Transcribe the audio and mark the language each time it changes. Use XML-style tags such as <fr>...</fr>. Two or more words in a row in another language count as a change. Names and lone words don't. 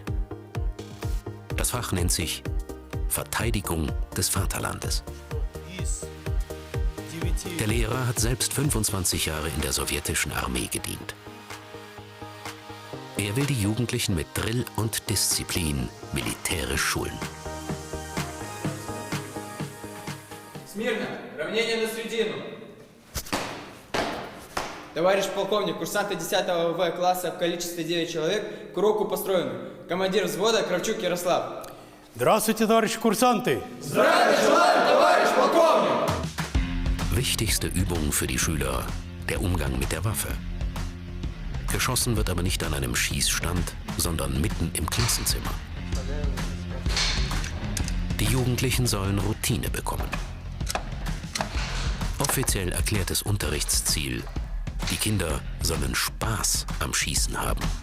<de>Das Fach nennt sich Verteidigung des Vaterlandes. Der Lehrer hat selbst 25 Jahre in der sowjetischen Armee gedient. Er will die Jugendlichen mit Drill und Disziplin militärisch schulen.</de> <ru>Смирно! Равнение на средину! Товарищ полковник, курсанты 10-го В-класса в количестве 9 человек к уроку построены. Командир взвода Кравчук Ярослав. Здравствуйте, товарищи курсанты! Здравия желаю, товарищ полковник!</ru> <de>Wichtigste Übung für die Schüler, der Umgang mit der Waffe. Geschossen wird aber nicht an einem Schießstand, sondern mitten im Klassenzimmer. Die Jugendlichen sollen Routine bekommen. Offiziell erklärtes Unterrichtsziel: Die Kinder sollen Spaß am Schießen haben.</de>